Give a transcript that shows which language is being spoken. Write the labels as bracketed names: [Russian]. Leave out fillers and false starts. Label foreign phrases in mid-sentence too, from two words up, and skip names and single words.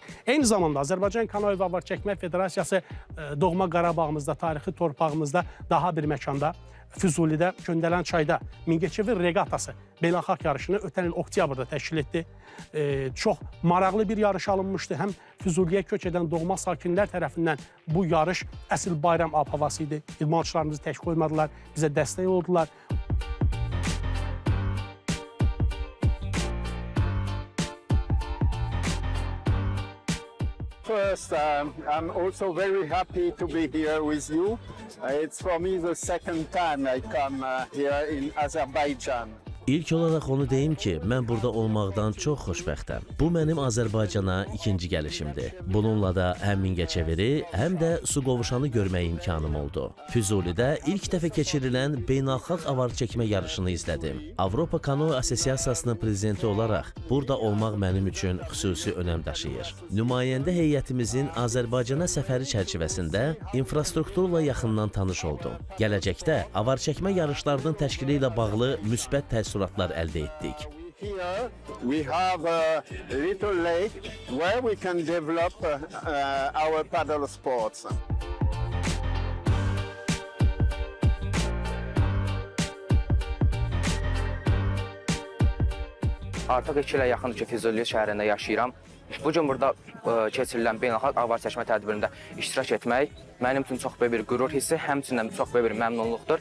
[Azerbaijani] Eyni zamanda Azərbaycan Kanoe və Avar çəkmə Federasiyası doğma Qarabağımızda, tarixi torpağımızda daha bir məkanda Füzulidə, Göndələn çayda Mingəçevir reqatası beynəlxalq yarışını ötən il oktyabrda təşkil etdi. Çox maraqlı bir yarış alınmışdı. Həm Füzuliyə köç edən doğma sakinlər tərəfindən bu yarış əsl bayram ab-havası idi. İdmançılarımızı tək qoymadılar, bizə dəstək oldular. [English] First, I'm also very happy to be here with you. It's for me the second time I come here in Azerbaijan. [Azerbaijani] İlk olaraq onu deyim ki, mən burada olmaqdan çox xoşbəxtəm. Bu mənim Azərbaycana ikinci gəlişimdir. Bununla da həm Mingəçeviri, həm də Suqovuşanı görmək imkanım oldu. Füzulidə ilk dəfə keçirilən beynəlxalq avar çəkmə yarışını izlədim. Avropa Kanoe Assosiasiyasının prezidenti olaraq burada olmaq mənim üçün xüsusi önəm daşıyır. Nümayəndə heyətimizin Azərbaycana səfəri çərçivəsində infrastrukturla yaxından tanış oldum. Gələcəkdə avar çəkmə yarışlarının təşkili ilə bağlı müsbət təəssüratlar əldə etdik. [English] Here we have a little lake where we can develop our paddle sports. [Azerbaijani] Artıq 2 ilə yaxındır ki, Füzuli şəhərində yaşayıram. Bu gün burada keçirilən beynəlxalq avar çəkmə tədbirində iştirak etmək mənim üçün çox böyük bir qürur hissi, həmçinin çox böyük bir məmnunluqdur.